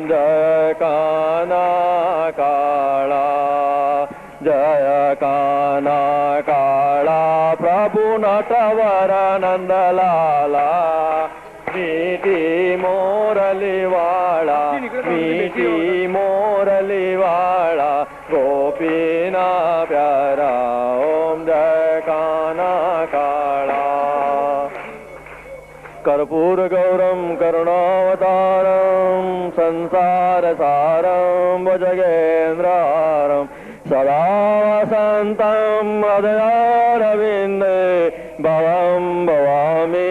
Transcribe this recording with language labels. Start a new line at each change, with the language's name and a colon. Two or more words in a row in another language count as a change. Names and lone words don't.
Gujarati: જય કાના કાલા જય કાના કાલા પ્રભુ નટવર નંદલાલા મીઠી મોરલી વાલા મીઠી મોરલી વાલા ગોપીના પ્યારા ઓમ જય કાના કાલા
Sanskrit: कर्पूर गौरम करुणावतारम संसार सारम भुजगेन्द्रहारम सदा वसंतम अदयारविंदे भवं भवामि